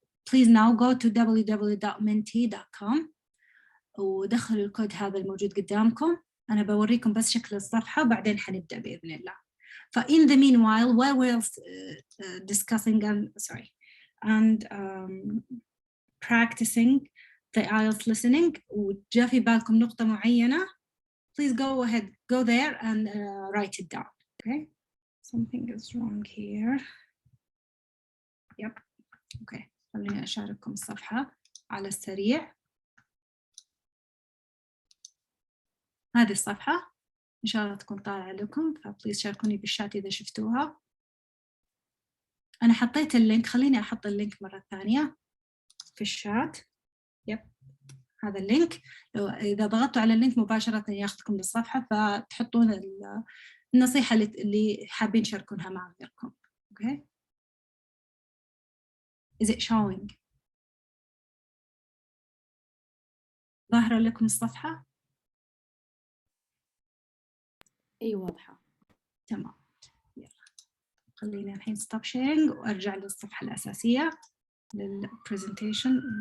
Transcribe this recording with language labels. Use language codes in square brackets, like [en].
[en] please now go to www.menti.com [ar] ودخلوا الكود هذا الموجود قدامكم. أنا بوريكم بس شكل الصفحة وبعدين حنبدأ بإذن الله. [en] in the meanwhile, while we're discussing and practicing the IELTS listening, [ar] وجاء في بالكم نقطة معينة, [en] please go ahead, go there and write it down. Okay, something is wrong here. Yep. [ar] Okay, خليني أشارككم الصفحة على السريع. هذه الصفحة إن شاء الله تكون طالعة لكم، فبليز شاركوني بالشات إذا شفتوها. أنا حطيت اللينك، خليني أحط اللينك مرة ثانية في الشات. يب، هذا اللينك. إذا ضغطتوا على اللينك مباشرة ياخذكم للصفحة، فتحطون النصيحة اللي حابين تشاركونها مع غيركم. [en] Okay. Is it showing؟ [ar] ظاهرة لكم الصفحة؟ أي واضحة. تمام. يلا خلينا الحين [en] stop sharing [ar] وأرجع للصفحة الأساسية للpresentation.